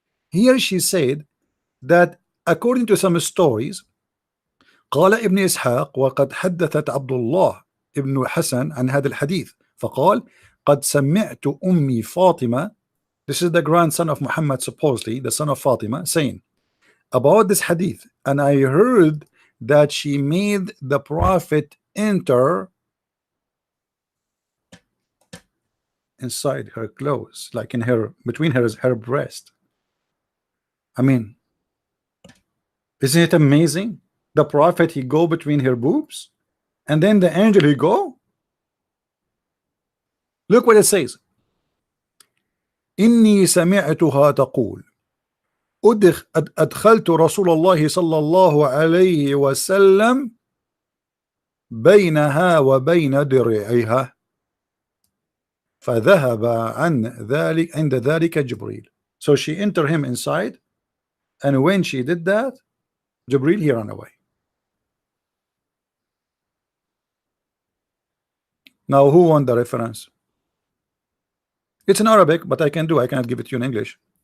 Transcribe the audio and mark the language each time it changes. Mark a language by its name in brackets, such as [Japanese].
[English] Here she said that according to some stories, [Arabic] قال ابن إسحاق وقد حدثت عبد الله ابن حسن عن هذا الحديث فقال قد سمعت أمي فاطمة, [English] this is the grandson of Muhammad, supposedly the son of Fatima, saying about this hadith, and I heard that she made the Prophet enter inside her clothes, like in her, between her breast. I mean, isn't it amazing? The Prophet, he go between her boobs, and then the angel, he go. Look what it says. [Arabic] إني سمعتها تقول أدخلت رسول الله صلى الله عليه وسلم بينها وبين درعها فذهب عن ذلك عند ذلك جبريل. [English] So she entered him inside, and when she did that, Jibril, he ran away. Now who won the reference? It's in Arabic, but I cannot give it to you in English.